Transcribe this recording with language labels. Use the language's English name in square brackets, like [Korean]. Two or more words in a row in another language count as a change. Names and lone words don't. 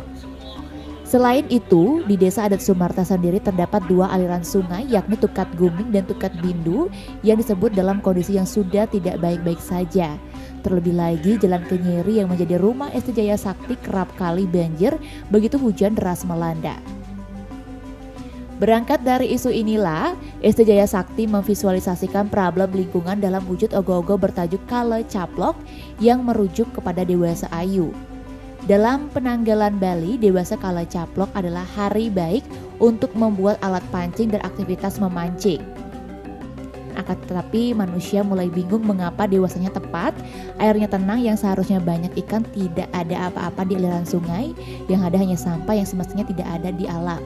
[Indonesian] Selain itu, di Desa Adat Sumarta sendiri terdapat dua aliran sungai yakni Tukat Guming dan Tukat Bindu yang disebut dalam kondisi yang sudah tidak baik-baik saja. Terlebih lagi Jalan Kenyeri yang menjadi rumah ST Jaya Sakti kerap kali banjir begitu hujan deras melanda. Berangkat dari isu inilah, ST Jaya Sakti memvisualisasikan problem lingkungan dalam wujud ogo-ogo bertajuk Kale Caplok yang merujuk kepada Dewasa Ayu. Dalam penanggalan Bali, Dewasa Kale Caplok adalah hari baik untuk membuat alat pancing dan aktivitas memancing. Akan tetapi manusia mulai bingung mengapa dewasanya tepat, airnya tenang yang seharusnya banyak ikan tidak ada apa-apa di aliran sungai, yang ada hanya sampah yang semestinya tidak ada di alam.